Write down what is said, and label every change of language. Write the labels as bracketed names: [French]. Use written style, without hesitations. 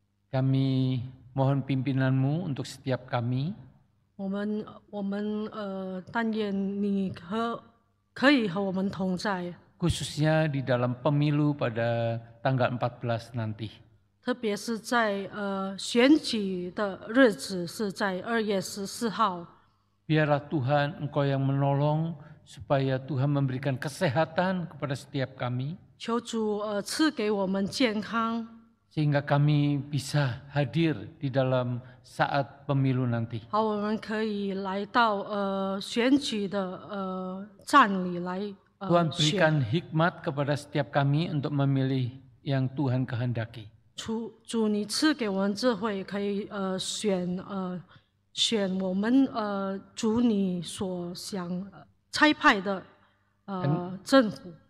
[Indonesian] Kami mohon pimpinan-Mu untuk setiap kami. [Chinese] 我们但愿你可以和我们同在， [Indonesian] Khususnya di dalam pemilu pada tanggal 14 nanti. [Chinese] 特别是在选举的日子是在2月14号。 [Indonesian] Biarlah Tuhan Engkau yang menolong supaya Tuhan memberikan kesehatan kepada setiap kami. [Chinese] 求主赐给我们健康， [Indonesian] Sehingga kami bisa hadir di dalam saat pemilu nanti. [Chinese] 好，我们可以来到选举的站里来 [Indonesian] Tuhan [Chinese] 选。 [Indonesian] berikan hikmat kepada setiap kami untuk memilih yang Tuhan kehendaki. [Chinese] 主，你赐给我们智慧，可以选我们主你所想差派的政府。